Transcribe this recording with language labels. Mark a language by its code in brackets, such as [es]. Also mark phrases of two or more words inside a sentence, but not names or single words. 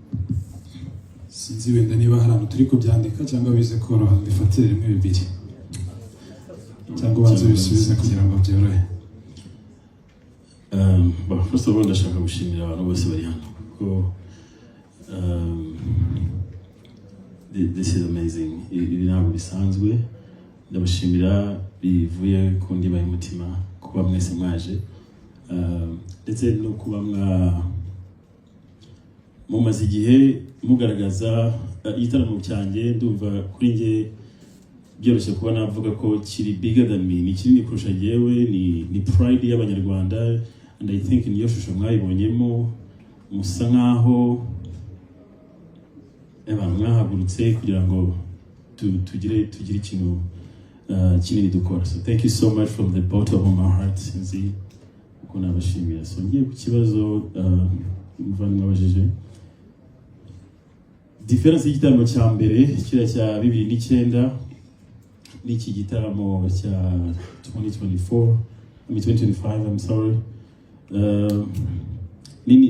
[rw] sinzi wenda niba hari ahantu turi kubyandika cyangwa bize koroha bifatire rimwe bibiri cyangwa ubanza bisubize kugira ngo byorohe. [en] First of all [rw] ndashaka gushimira abantu bose bari hano kuko [en] this is amazing. [rw] Ibi ntabwo bisanzwe. Ndabashimira bivuye ku ndiba y'umutima kuba mwese mwaje ndetse no kuba mumaze igihe mugaragaza igitaramo cyanjye. Ndumva kuri njye byoroshye kuba navuga ko kiri [en] bigger than me, [rw] ni kinini kurusha jyewe, ni pride y'abanyarwanda, [en] and I think [rw] niyo shusho mwayibonyemo musa nkaho abantu mwahagurutse kugira ngo tugire ikintu kinini dukora. [en] So thank you so much from the bottom of my heart. [rw] Sinzi uko nabashimira. So ngiye ku kibazo muvandimwe abajije difference y'igitaramo cya mbere kiriya cya 2009 n'iki gitaramo cya 2025 [en] I'm sorry, [rw] nini.